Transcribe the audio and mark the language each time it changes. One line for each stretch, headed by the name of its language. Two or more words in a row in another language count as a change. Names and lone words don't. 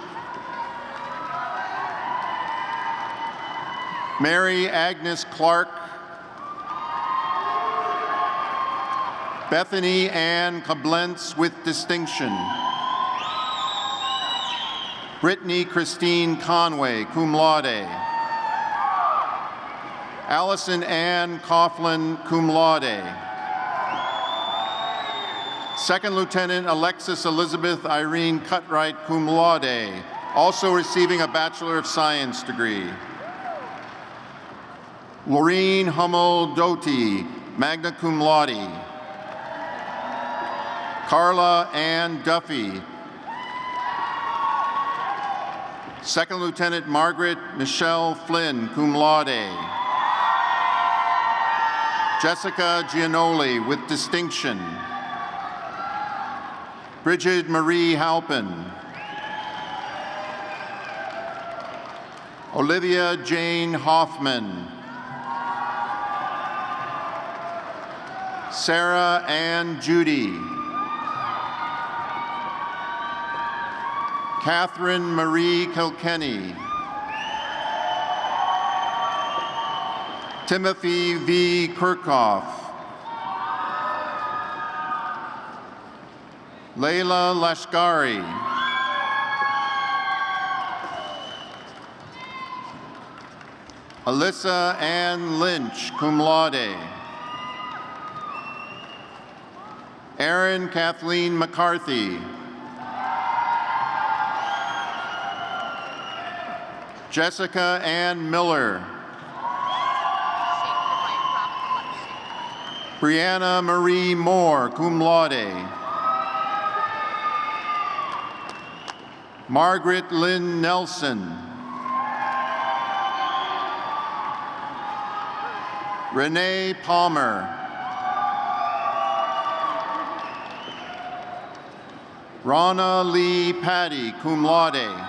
English: Mary Agnes Clark. Bethany Ann Koblenz with distinction. Brittany Christine Conway,
Latin: cum laude.
English: Allison Ann Coughlin,
Latin: cum laude.
English: Second Lieutenant Alexis Elizabeth Irene Cutright,
Latin: cum laude,
English: also receiving a Bachelor of Science degree. Laureen Hummel Doty,
Latin: magna cum laude.
English: Carla Ann Duffy. Second Lieutenant Margaret Michelle Flynn,
Latin: cum laude.
English: Jessica Gianoli with distinction. Bridget Marie Halpin. Olivia Jane Hoffman. Sarah Ann Judy. Catherine Marie Kilkenny. Timothy V. Kirchhoff. Layla Lashkari. Alyssa Ann Lynch,
Latin: cum laude.
English: Erin Kathleen McCarthy. Jessica Ann Miller. Brianna Marie Moore,
Latin: cum laude.
English: Margaret Lynn Nelson. Renee Palmer. Rana Lee Patty,
Latin: cum laude.